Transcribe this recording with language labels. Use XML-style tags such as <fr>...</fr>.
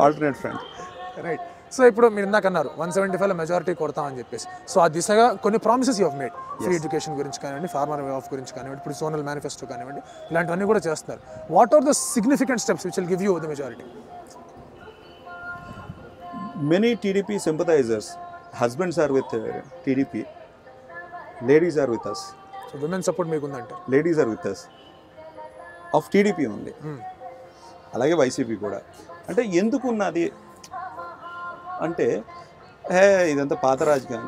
<en>Alternate front, right.</en> <te>So ఇప్పుడు మీరు ఇందాక అన్నారు 175 మెజారిటీ కొడతామని చెప్పేసి. సో ఆ దిశగా కొన్ని promises</te> <en>you have made,</en> <te>free education గురించి కానివ్వండి, ఫార్మర్ వే ఆఫ్ గురించి కానివ్వండి, ఇప్పుడు సోనల్ మేనిఫెస్టో కానివ్వండి, ఇలాంటివన్నీ కూడా చేస్తున్నారు.</te> <en>What are the significant steps which will give you the majority? Many TDP sympathizers, husbands are with TDP, ladies are with us. So women support</en> <te>మీకు ఉందంటే</te> <en>ladies are with us of TDP only.</en> <te>అలాగే YCP కూడా. అంటే ఎందుకు ఉన్నది అంటే ఇదంతా పాత రాజకీయం.</te>